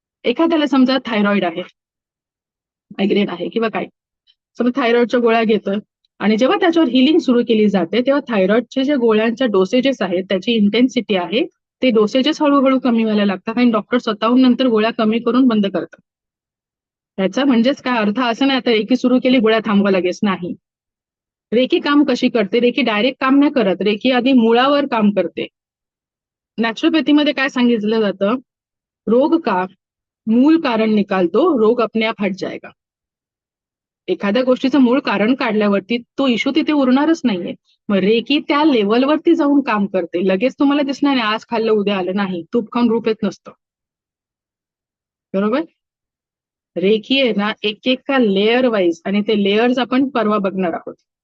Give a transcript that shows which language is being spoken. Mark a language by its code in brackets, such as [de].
[mr] एखाद्याला समजा थायरॉइड आहे, मायग्रेन आहे किंवा काय, समजा थायरॉइडच्या गोळ्या घेतोय आणि जेव्हा त्याच्यावर हिलिंग सुरू केली जाते तेव्हा थायरॉइडचे जे गोळ्यांच्या डोसेजेस आहेत त्याची इंटेन्सिटी आहे ते डोसेजेस हळूहळू कमी व्हायला लागतात आणि डॉक्टर स्वतःहून नंतर गोळ्या कमी करून बंद करतात. त्याचा म्हणजेच काय अर्थ असं नाही आता रेकी सुरू केली गोळ्या थांबवा लगेच, नाही. रेकी काम कशी करते? रेकी डायरेक्ट काम नाही करत, रेकी आधी मुळावर काम करते. नॅचरोपॅथीमध्ये काय सांगितलं जातं? [hi] रोग का मूळ कारण निकालतो, रोग अपने आप हट जाएगा. [mr] एखाद्या गोष्टीचं मूळ कारण काढल्यावरती तो इश्यू तिथे उरणारच नाहीये. मग रेकी त्या लेवलवरती जाऊन काम करते. लगेच तुम्हाला दिसणार नाही आज खाल्लं उद्या आलं, नाही. तूप खाऊन रूप येत नसतं, बरोबर. रेकी आहे ना एकेका लेअर वाईज, आणि ते लेअर्स आपण परवा बघणार आहोत.